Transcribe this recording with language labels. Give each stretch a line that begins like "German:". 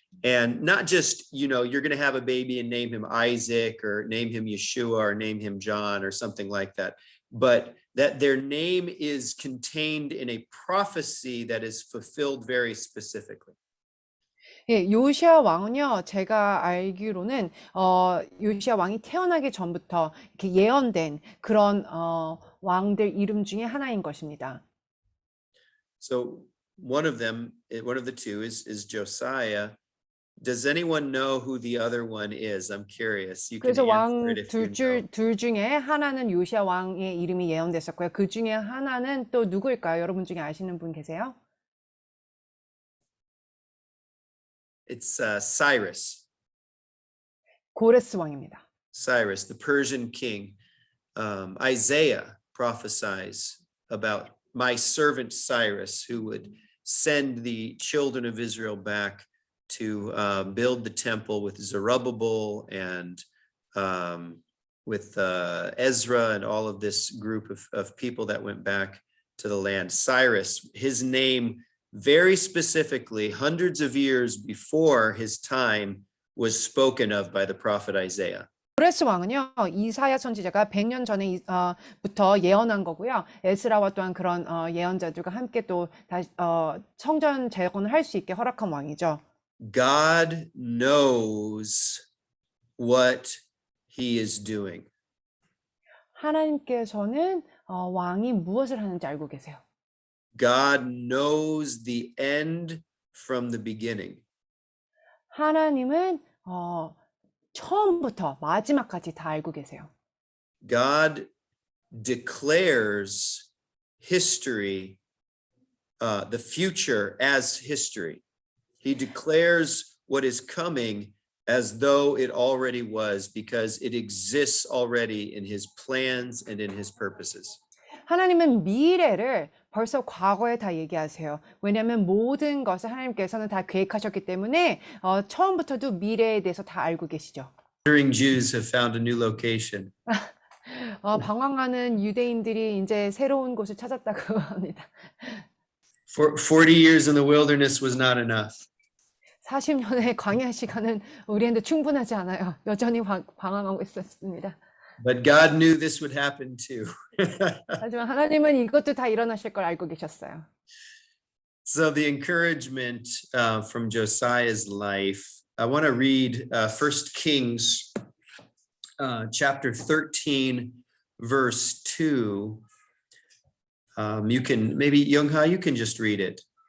English: And not just, you're going to have a baby and name him Isaac or name him Yeshua or name him John or something like that, but that their name is contained in a prophecy that is fulfilled very specifically.
Korean: 예, 요시아 왕은요, 제가 알기로는 요시아 왕이 태어나기 전부터 이렇게 예언된 그런 왕들 이름 중에 하나인 것입니다.
English: So one of them, one of the two is Josiah. Does anyone know who the other one is? I'm curious. You can
Korean: 그래서
English: answer it
Korean: 왕
English: if you know.
Korean: 둘 중에 하나는 요시아 왕의 이름이 예언됐었고요. 그 중에 하나는 또 누구일까요? 여러분 중에 아시는 분 계세요?
English: It's Cyrus.
Korean: 고레스 왕입니다.
English: Cyrus, the Persian king. Isaiah prophesies about my servant Cyrus, who would send the children of Israel back to build the temple with Zerubbabel and with Ezra and all of this group of people that went back to the land. Cyrus, his name very specifically, hundreds of years before his time, was spoken of by the prophet Isaiah.
Korean: 고레스 왕은요, 이사야 선지자가 100년 전에 부터 예언한 거고요. 에스라와 또한 그런 예언자들과 함께 또 다시 성전 재건을 할 수 있게 허락한 왕이죠.
English: God knows what he is doing.
Korean: 하나님께서는 왕이 무엇을 하는지 알고 계세요.
English: God knows the end from the beginning.
Korean: 하나님은 처음부터 마지막까지 다 알고 계세요.
English: God declares history, the future as history. He declares what is coming as though it already was, because it exists already in his plans and in his purposes.
Korean: 하나님은 미래를 벌써 과거에 다 얘기하세요. 왜냐하면 모든 것을 하나님께서는 다 계획하셨기 때문에 처음부터도 미래에 대해서 다 알고 계시죠.
English: Wandering Jews have found a new location.
Korean: 방황하는 유대인들이 이제 새로운 곳을 찾았다고 합니다.
English: For 40 years in the wilderness was not enough.
Korean: 40년의 광야 시간은 우리한테 충분하지 않아요. 여전히 방황하고 있었습니다.
English: But God knew this would happen too.
Korean: 하지만 하나님은 이것도 다 일어나실 걸 알고 계셨어요.
English: So the encouragement from Josiah's life, I want to read 1 Kings chapter 13, verse 2. You can, maybe Youngha, you can just read it.